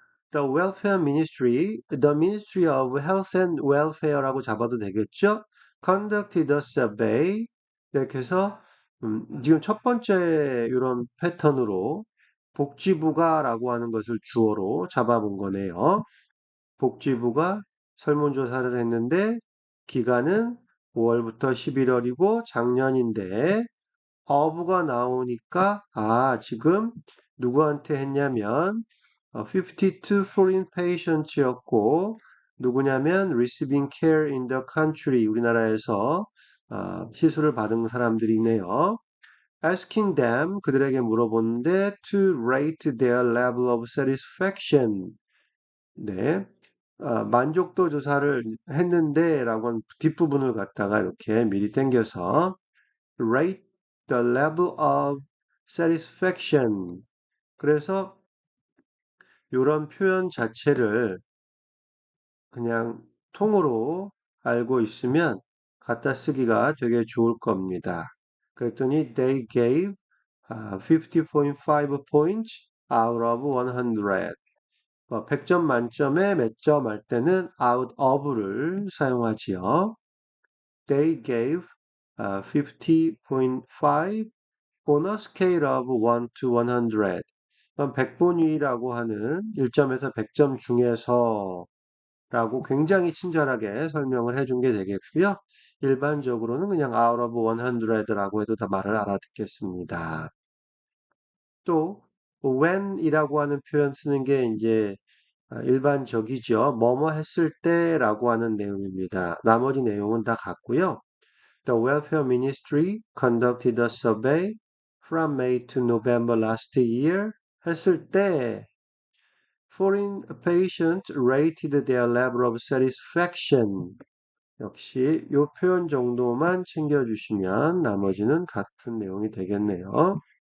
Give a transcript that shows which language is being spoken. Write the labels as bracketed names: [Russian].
[English] The Ministry of Health and Welfare라고 [Korean] 잡아도 되겠죠? [English] Conducted a survey. [Korean] 이렇게 해서 지금 첫 번째 이런 패턴으로 복지부가라고 하는 것을 주어로 잡아본 거네요. 복지부가 설문조사를 했는데 기간은 5월부터 11월이고 작년인데 어부가 나오니까 아 지금 누구한테 했냐면 [English] 52 foreign patients [Korean] 였고 누구냐면 [English] receiving care in the country [Korean] 우리나라에서 시술을 받은 사람들이네요. [English] Asking them [Korean] 그들에게 물어보는데 [English] to rate their level of satisfaction 네. [Korean] 만족도 조사를 했는데 라고 하는 뒷부분을 갖다가 이렇게 미리 당겨서 [English] rate the level of satisfaction. [Korean] 그래서 이런 표현 자체를 그냥 통으로 알고 있으면 갖다 쓰기가 되게 좋을 겁니다. [English] 그랬더니 they gave 50.5 points out of 100. [Korean] 100점 만점에 몇 점 할 때는 out of를 사용하지요. [English] They gave 50.5 on a scale of 1 to 100. [Korean] 100분위라고 하는 1점에서 100점 중에서 라고 굉장히 친절하게 설명을 해준 게 되겠고요. 일반적으로는 그냥 [English] out of 100 [Korean] 라고 해도 다 말을 알아듣겠습니다. 또 when이라고 하는 표현 쓰는 게 이제 일반적이죠. 뭐뭐 했을 때라고 하는 내용입니다. 나머지 내용은 다 같고요. [English] The Welfare Ministry conducted a survey from May to November last year [Korean] 했을 때 [English] foreign patients rated their level of satisfaction [Korean] 역시 이 표현 정도만 챙겨주시면 나머지는 같은 내용이 되겠네요.